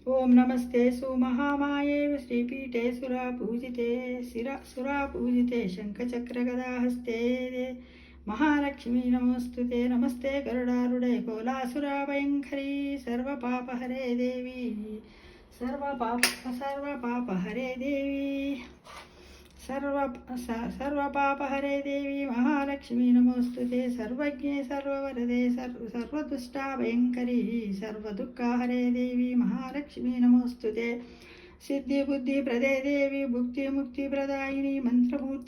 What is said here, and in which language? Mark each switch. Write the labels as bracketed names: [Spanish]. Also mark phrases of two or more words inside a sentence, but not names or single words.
[Sanskrit] ఓం నమస్తే సుమహామాయే శ్రీపీఠే సురాపూజితే శంఖచక్రగదాహస్తే మహాలక్ష్మీ నమోస్తుతే నమస్తే గరుడారుడే కోలాసురాభయంకరీ సర్వపాపహరే దేవి సర్వపాపహరే దేవి सर्वपापहरे देवी महालक्ष्मी नमोस्तुते सर्वज्ञे सर्ववरदे सर्वदुष्टाभयङ्करी सर्वदुःखाहरे देवी महालक्ष्मी नमोस्तुते सिद्धिबुद्धिप्रदे देवी भुक्तिमुक्तिप्रदायिनी मन्त्रमूर्ते